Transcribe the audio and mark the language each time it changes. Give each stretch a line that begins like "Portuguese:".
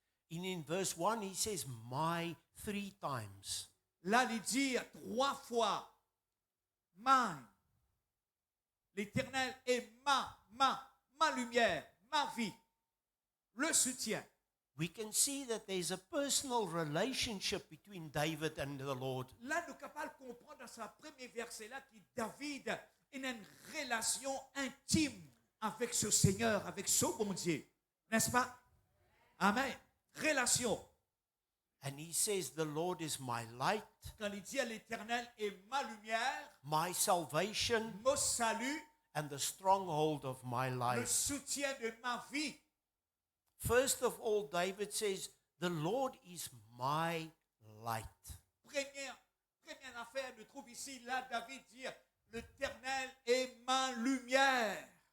English: In verse 1, he says, my 3 times.
French: Là, il dit 3 fois, mine. L'Éternel est ma lumière, ma vie, le soutien.
English: We can see that there's a personal relationship between David and the Lord.
French: Là, nous sommes capables de comprendre dans ce premier verset-là que David a une relation intime avec ce Seigneur, avec ce bon Dieu. N'est-ce pas? Amen. Relation.
English: And he says, the Lord is my light,
French: Quand il dit à l'Éternel est ma lumière,
English: my salvation,
French: mon salut,
English: and the stronghold of my
French: le
English: life.
French: soutien de ma vie.
English: First of all, David says, the Lord is my light.
French: Première affaire, nous trouve ici, là, David dit, l'Éternel est ma lumière.